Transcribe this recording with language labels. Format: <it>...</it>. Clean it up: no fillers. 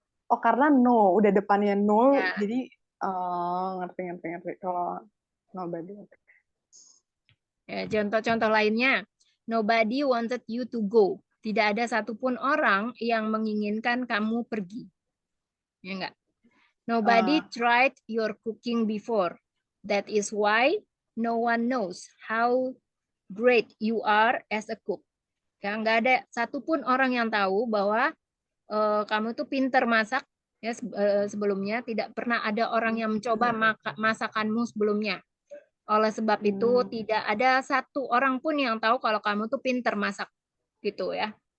<id>Oh, karena no, udah depannya no, Ya. jadi ngerti. Kalau nobody. Ya, contoh-contoh lainnya,</id> <en>nobody wanted you to go.</en> <id>Tidak ada satupun orang yang menginginkan kamu pergi. Ya enggak?</id> <en>Nobody tried your cooking before. That is why no one knows how great you are as a cook.</en> <id>Ya, enggak ada satupun orang yang tahu bahwa kamu tuh pinter masak. Ya, sebelumnya tidak pernah ada orang yang mencoba masakanmu sebelumnya. Oleh sebab itu, tidak ada satu orang pun yang tahu kalau kamu tuh pinter masak. Gitu ya.</id>